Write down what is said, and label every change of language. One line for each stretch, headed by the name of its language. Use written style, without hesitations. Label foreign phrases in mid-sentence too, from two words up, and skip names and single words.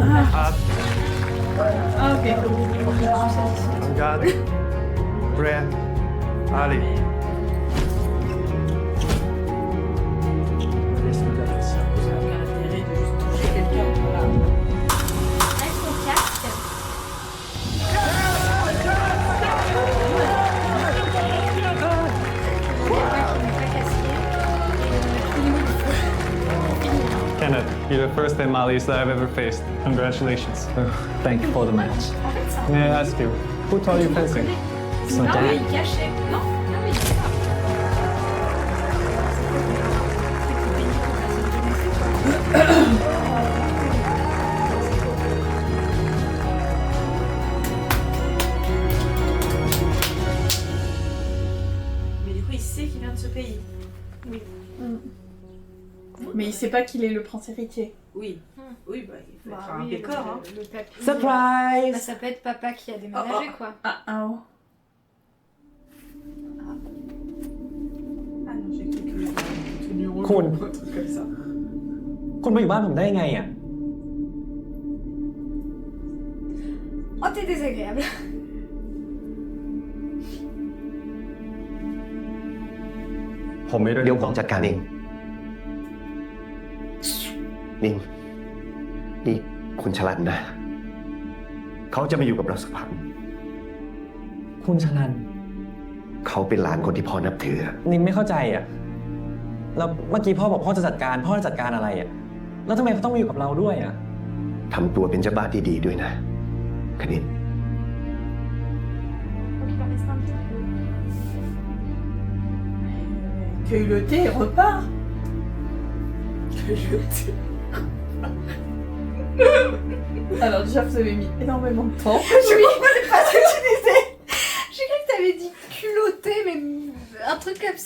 French: Ah, ok. regarde. Prêt. Allez. Aucun intérêt de juste toucher quelqu'un. Voilà. Avec son casque.
English: Kenneth, you're the first Emalis that I've ever faced. Congratulations. Thank you for the match.
French: En fait, c'est un
English: May I ask you, who taught you fencing? So
French: Ah oui, dad, il cachait. Non, ah oui, c'est ça. Mais du coup, il sait qu'il vient de ce pays. Mais il sait pas qu'il est le prince héritier. Oui. Oui, bah, il faut Bah faire un oui, décor. Hein. le papy. surprise! Bah, ça peut être papa qui a déménagé, quoi. Ah, ah, oh. Ah non, j'ai cru que le tenu rouge Cool. ou un truc comme ça.
Thai: คุณมาอยู่บ้านผมได้ยังไงอ่ะ
French: Oh, t'es désagréable.
Thai: ผมไม่ได้ เดี๋ยวผมจัดการเอง นิน นี่คุณฉลันนะ เขาจะมาอยู่กับเราสักพัก คุณชลัน เขาเป็นหลานคนที่พ่อนับถือ นินไม่เข้าใจอ่ะ แล้วเมื่อกี้พ่อบอกพ่อจะจัดการ พ่อจะจัดการอะไรอ่ะ แล้วทำไมเขาต้องมาอยู่กับเราด้วยอ่ะ ทำตัวเป็นเจ้าบ้านที่ดีด้วยนะคณิน
French: Faut qu'il en reste un petit peu. Cueille le thé et repart. Alors déjà vous avez mis énormément de temps. Je comprenais pas ce que tu disais. J'ai cru que t'avais dit culotté, mais un truc comme ça.